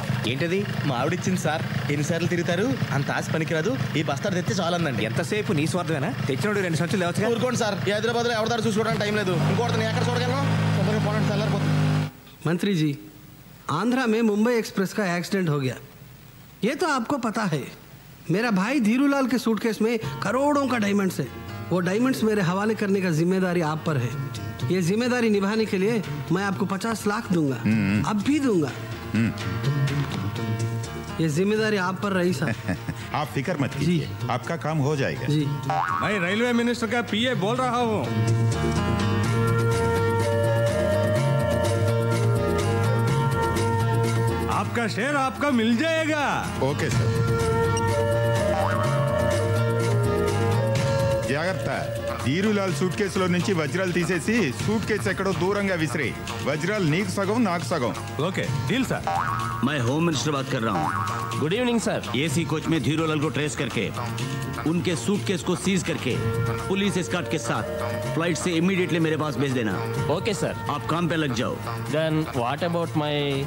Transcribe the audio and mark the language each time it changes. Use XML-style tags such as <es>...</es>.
<te>ఏంటది? మా ఆవిడిచ్చింది సార్. ఎన్నిసార్లు తిరుగుతారు, అంత ఆశ పనికిరాదు, ఈ బస్తాలు తెస్తే చాలందండి. ఎంతసేపు నీ స్వార్థమేనా? తెచ్చినోడు 2 సంచులు లేవచ్చు. ఊరుకోండి సార్, ఈ హైదరాబాద్లో ఎవరిదారు చూసుకోవడానికి టైం లేదు. ఇంకోటి నేను ఎక్కడ చూడగలను? తొందరగా పోనండి, తెల్లారిపోతుంది.</te> <hi>मंत्री जी, आंध्रा में मुंबई एक्सप्रेस का एक्सीडेंट हो गया, ये तो आपको पता है. मेरा भाई धीरूलाल के सूटकेस में करोड़ों का डायमंड्स है. वो डायमंड्स मेरे हवाले करने का जिम्मेदारी आप पर है. ये जिम्मेदारी निभाने के लिए मैं आपको 50 लाख दूंगा, अब भी दूंगा. ये जिम्मेदारी आप पर रही साहब. आप फिक्र मत कीजिए, आपका काम हो जाएगा. जी, मैं रेलवे मिनिस्टर का पीए बोल रहा हूँ. आपका शेयर आपका मिल जाएगा.</hi> <en>Okay sir.</en> <te>జాగ్రత్త. ధీరులాల్ సూట్ కేసులో నుంచి వజ్రాలు తీసేసి సూట్ కేసు ఎక్కడో దూరంగా విసిరే. వజ్రాలు నీకు సగం, నాకు సగం.</te> <en>Okay deal sir.</en> <hi>मैं होम मिनिस्टर बात कर रहा हूँ.</hi> <en>Good evening sir.</en> <hi>AC coach में धीरूलाल को ट्रेस करके उनके सूटकेस को सीज करके पुलिस एस्कॉर्ट के साथ फ्लाइट से इमीडिएटली मेरे पास भेज देना.</hi> <en>Okay sir.</en> <hi>आप काम पे लग जाओ.</hi> <en>Then what about my?</en>